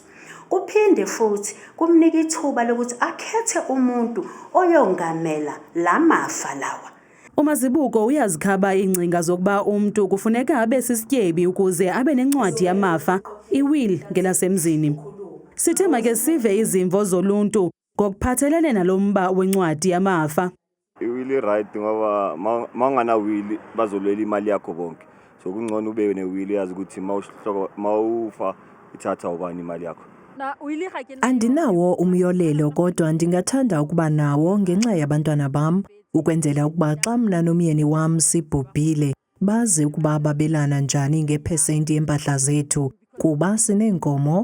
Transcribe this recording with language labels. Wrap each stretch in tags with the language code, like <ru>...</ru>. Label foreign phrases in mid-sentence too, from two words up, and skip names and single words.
<zu>Kuphinde futhi kumnika ithuba lokuthi akhethe umuntu oyongamela lamafa lawa.</zu> <xh>uMazibuko uyazikhaba ingcinga zokuba umuntu kufuneka abe sisityebi ukuze abe nencwadi yamafa iwill ngelasemzini. Sithe make sive izimvo zoluntu ngokuphathelene nalomba wencwadi yamafa.</xh> <zu>Iwill right ngoba mangana will bazolwela imali yakho bonke. So kungcono ube newill yazi ukuthi mawufa ithatha ubani imali yakho.</zu> <xh>Andinawo umyolelo kodwa ndingathanda ukuba nawo ngenxa yabantwana bam ukwenzela ukuba xa mna nomyeni wam sibhubhile bazi ukuba babelana njani ngephesenti yempahla zethu kuba sineenkomo.</xh>